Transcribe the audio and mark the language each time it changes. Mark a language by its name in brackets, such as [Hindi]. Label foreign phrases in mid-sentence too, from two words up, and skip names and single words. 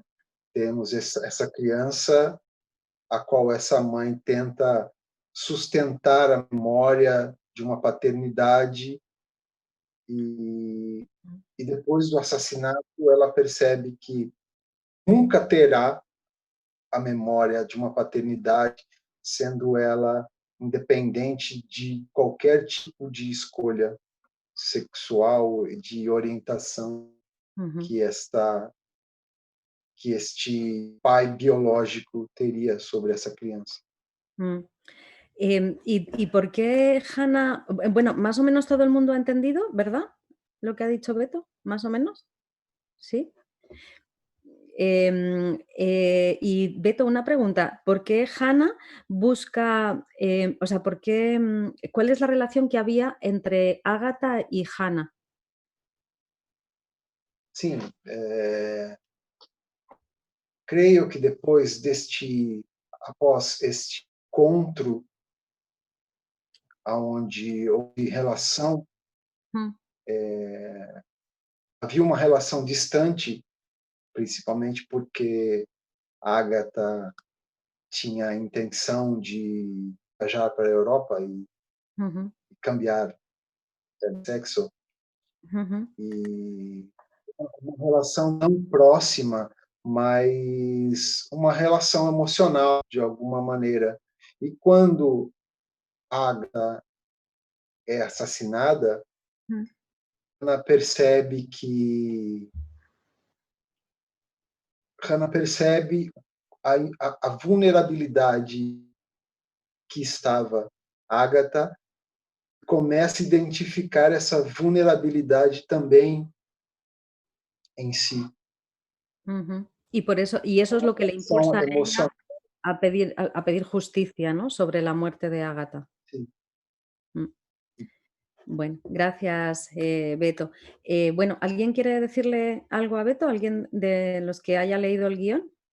[Portuguese] Temos essa criança a qual essa mãe tenta sustentar a memória de uma paternidade e, e depois do assassinato ela percebe que nunca terá a memória de uma paternidade, sendo ela independente de qualquer tipo de escolha sexual, de orientação ujú, que que este pai biológico teria sobre essa criança. [Spanish] mm. ¿Y por qué Hannah? Bueno, más o menos todo el mundo ha entendido, ¿verdad? Lo que ha dicho Beto, más o menos, ¿sí? Y Beto, una pregunta, ¿por qué Hannah busca, o sea, cuál es la relación que había entre Agatha y Hannah? [Portuguese] Sim, creio que após este encontro, aonde houve relação, Mm, havia uma relação distante, principalmente porque a Agatha tinha a intenção de viajar para a Europa e ujú, [Spanish] cambiar de sexo, ujú, [Portuguese] e uma relação não próxima, mas uma relação emocional, de alguma maneira. E quando a Agatha é assassinada, Mm. Hannah percebe que Hannah percebe a vulnerabilidade que estava Agatha, começa a identificar essa vulnerabilidade também em si. Ujú. [Spanish] Y por eso, y eso es lo que le [Portuguese] São [Spanish] impulsa a ella [Portuguese] emocionais. [Spanish] a pedir justicia, ¿no? Sobre la muerte de Ágata. Mm. Bueno, gracias, Beto. Bueno, ¿alguien quiere decirle algo a Beto? ¿Alguien de los que haya leído el guión?